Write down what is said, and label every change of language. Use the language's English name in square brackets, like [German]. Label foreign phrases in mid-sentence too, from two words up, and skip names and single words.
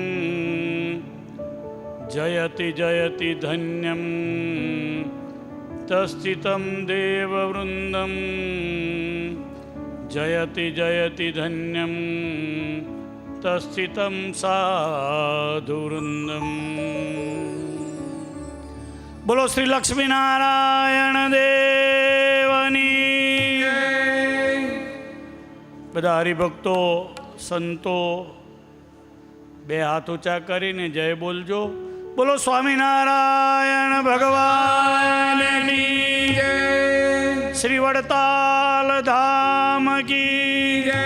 [Sanskrit] जयति जयति धन्यं तस्थितं देववृन्दं जयति जयति धन्यं तस्थितं साधुवृन्दं। [Gujarati] બોલો શ્રી લક્ષ્મીનારાયણ દેવની। બધા હરિભક્તો સંતો બે હાથ ઊંચા કરીને જય બોલજો. બોલો સ્વામિનારાયણ ભગવાનની જય. [Hindi] श्री वडताल धाम की जय.